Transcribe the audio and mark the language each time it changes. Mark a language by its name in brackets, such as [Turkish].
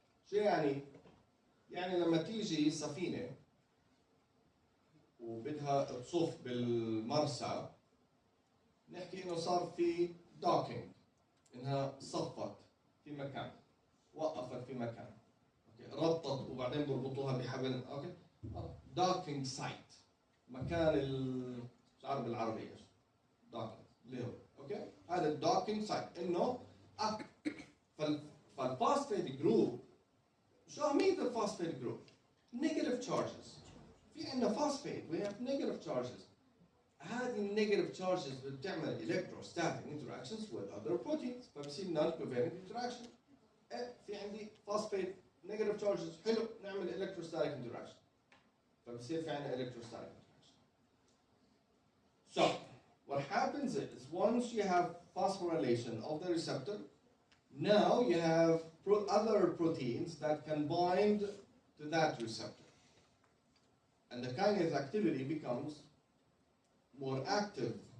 [Arabic] شو يعني؟ يعني لما تيجي سفينة وبدها تصف بالمرسى نحكي انه صار في docking، انها صفت في مكان، وقفت في مكان، اوكي، ربطت وبعدين بربطوها بحبل، اوكي، docking site، مكان مش عارف بالعربي ايش docking اللي هو، اوكي، هذا الدوكينج سايت، انه فالفوسفيت جروب، شو أهمية الفوسفيت جروب؟ [English] negative charges. [Arabic] في عندنا فوسفيت [English] we have negative charges. [Arabic] هذه النيجاتيف تشارجز بتعمل [English] electrostatic interactions with other proteins [Arabic] فبصير [English] non covalent interaction. [Arabic] في عندي فوسفيت [English] negative charges [Arabic] حلو نعمل [English] electrostatic interaction [Arabic] فبصير في عندنا electrostatic interaction. [English] So what happens is once you have phosphorylation of the receptor, now you have other proteins that can bind to that receptor. And the kinase activity becomes more active.